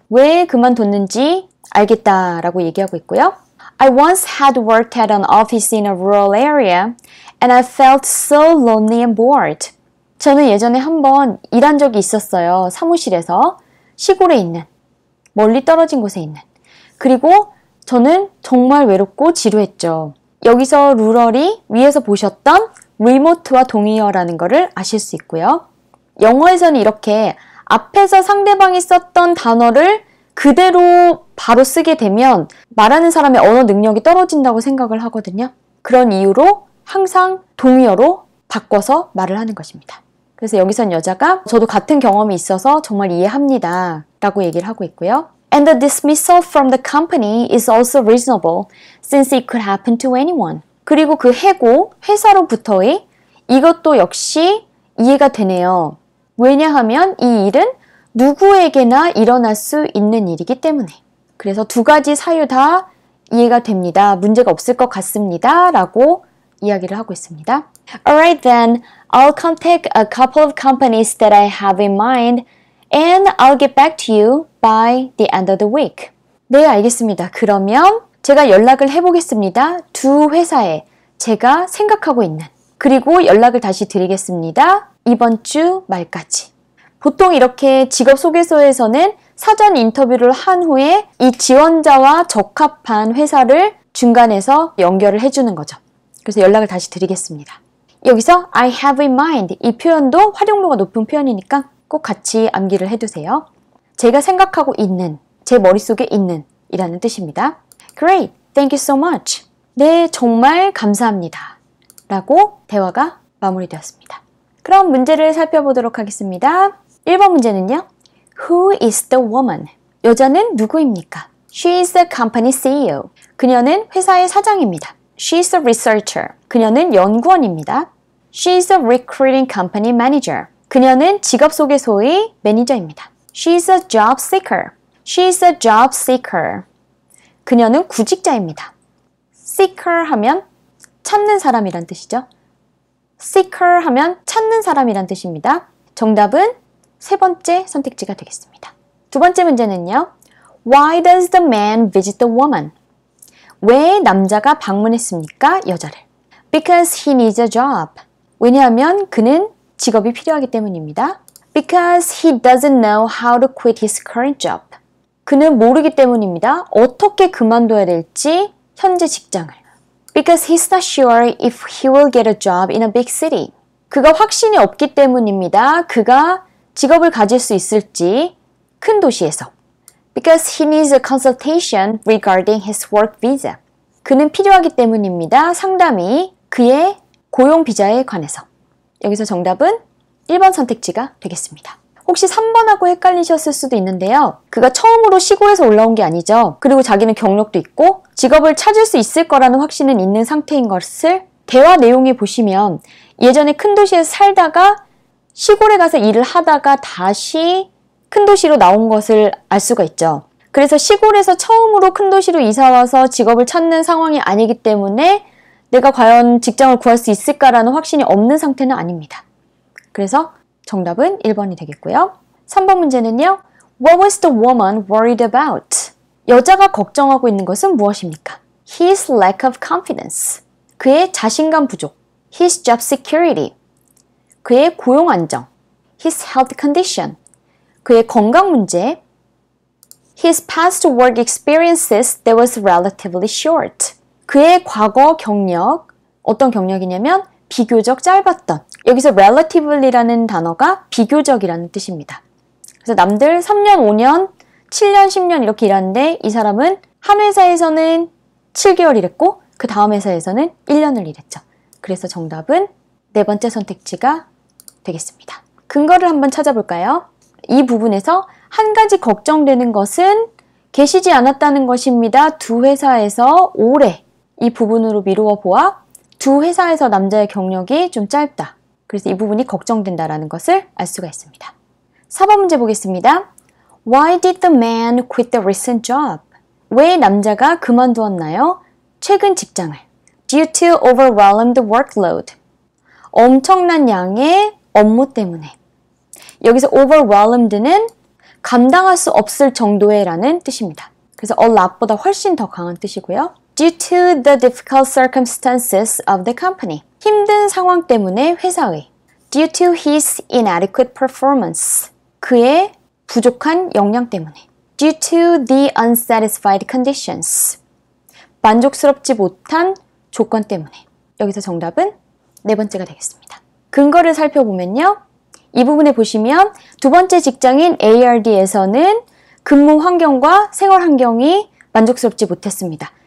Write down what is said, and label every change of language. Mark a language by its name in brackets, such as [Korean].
[Korean] 왜 그만뒀는지 알겠다라고 얘기하고 있고요. [English] I once had worked at an office in a rural area and I felt so lonely and bored. [Korean] 저는 예전에 한번 일한 적이 있었어요. 사무실에서 시골에 있는, 멀리 떨어진 곳에 있는. 그리고 저는 정말 외롭고 지루했죠. 여기서 룰럴이 위에서 보셨던 remote와 동의어라는 것을 아실 수 있고요. 영어에서는 이렇게 앞에서 상대방이 썼던 단어를 그대로 바로 쓰게 되면 말하는 사람의 언어 능력이 떨어진다고 생각을 하거든요. 그런 이유로 항상 동의어로 바꿔서 말을 하는 것입니다. 그래서 여기선 여자가 저도 같은 경험이 있어서 정말 이해합니다 라고 얘기를 하고 있고요. [English] And the dismissal from the company is also reasonable since it could happen to anyone. [Korean] 그리고 그 해고, 회사로부터의 이것도 역시 이해가 되네요. 왜냐하면 이 일은 누구에게나 일어날 수 있는 일이기 때문에. 그래서 두 가지 사유 다 이해가 됩니다. 문제가 없을 것 같습니다. 라고 이야기를 하고 있습니다. [English] Alright then, I'll contact a couple of companies that I have in mind and I'll get back to you by the end of the week. [Korean] 네, 알겠습니다. 그러면 제가 연락을 해보겠습니다. 두 회사에 제가 생각하고 있는. 그리고 연락을 다시 드리겠습니다. 이번 주 말까지. 보통 이렇게 직업소개서에서는 사전 인터뷰를 한 후에 이 지원자와 적합한 회사를 중간에서 연결을 해주는 거죠. 그래서 연락을 다시 드리겠습니다. 여기서 [English] I have in mind [Korean] 이 표현도 활용도가 높은 표현이니까 꼭 같이 암기를 해두세요. 제가 생각하고 있는, 제 머릿속에 있는 이라는 뜻입니다. [English] Great, thank you so much. [Korean] 네, 정말 감사합니다. 라고 대화가 마무리되었습니다. 그럼 문제를 살펴보도록 하겠습니다. 1번 문제는요. [English] Who is the woman? [Korean] 여자는 누구입니까? [English] She is the company CEO. [Korean] 그녀는 회사의 사장입니다. [English] She is a researcher. [Korean] 그녀는 연구원입니다. [English] She is a recruiting company manager. [Korean] 그녀는 직업소개소의 매니저입니다. [English] She is a job seeker. She is a job seeker. [Korean] 그녀는 구직자입니다. seeker 하면 찾는 사람이란 뜻이죠. seeker 하면 찾는 사람이란 뜻입니다. 정답은 세 번째 선택지가 되겠습니다. 두 번째 문제는요. [English] Why does the man visit the woman? [Korean] 왜 남자가 방문했습니까? 여자를. [English] Because he needs a job. [Korean] 왜냐하면 그는 직업이 필요하기 때문입니다. [English] Because he doesn't know how to quit his current job. [Korean] 그는 모르기 때문입니다. 어떻게 그만둬야 될지 현재 직장을. [English] Because he's not sure if he will get a job in a big city. [Korean] 그가 확신이 없기 때문입니다. 그가 직업을 가질 수 있을지 큰 도시에서. [English] Because he needs a consultation regarding his work visa. [Korean] 그는 필요하기 때문입니다. 상담이 그의 고용 비자에 관해서. 여기서 정답은 1번 선택지가 되겠습니다. 혹시 3번하고 헷갈리셨을 수도 있는데요. 그가 처음으로 시골에서 올라온 게 아니죠. 그리고 자기는 경력도 있고 직업을 찾을 수 있을 거라는 확신은 있는 상태인 것을 대화 내용에 보시면 예전에 큰 도시에서 살다가 시골에 가서 일을 하다가 다시 큰 도시로 나온 것을 알 수가 있죠. 그래서 시골에서 처음으로 큰 도시로 이사와서 직업을 찾는 상황이 아니기 때문에 내가 과연 직장을 구할 수 있을까라는 확신이 없는 상태는 아닙니다. 그래서 정답은 1번이 되겠고요. 3번 문제는요. [English] What was the woman worried about? [Korean] 여자가 걱정하고 있는 것은 무엇입니까? [English] His lack of confidence. [Korean] 그의 자신감 부족. [English] His job security. [Korean] 그의 고용 안정. [English] His health condition. [Korean] 그의 건강 문제. [English] His past work experiences that was relatively short. [Korean] 그의 과거 경력. 어떤 경력이냐면 비교적 짧았던. 여기서 relativelly라는 단어가 비교적이라는 뜻입니다. 그래서 남들 3년, 5년, 7년, 10년 이렇게 일하는데 이 사람은 한 회사에서는 7개월 일했고 그 다음 회사에서는 1년을 일했죠. 그래서 정답은 네 번째 선택지가 되겠습니다. 근거를 한번 찾아볼까요? 이 부분에서 한 가지 걱정되는 것은 계시지 않았다는 것입니다. 두 회사에서 오래 이 부분으로 미루어 보아 두 회사에서 남자의 경력이 좀 짧다. 그래서 이 부분이 걱정된다라는 것을 알 수가 있습니다. 4번 문제 보겠습니다. [English] Why did the man quit the recent job? [Korean] 왜 남자가 그만두었나요? 최근 직장을. [English] Due to overwhelmed workload. [Korean] 엄청난 양의 업무 때문에. 여기서 overwhelmed는 감당할 수 없을 정도의 라는 뜻입니다. 그래서 a lot보다 훨씬 더 강한 뜻이고요. [English] Due to the difficult circumstances of the company. [Korean] 힘든 상황 때문에 회사의. [English] Due to his inadequate performance. [Korean] 그의 부족한 역량 때문에. [English] Due to the unsatisfied conditions. [Korean] 만족스럽지 못한 조건 때문에. 여기서 정답은 네 번째가 되겠습니다. 근거를 살펴보면요. 이 부분에 보시면 두 번째 직장인 ARD에서는 근무 환경과 생활 환경이 만족스럽지 못했습니다.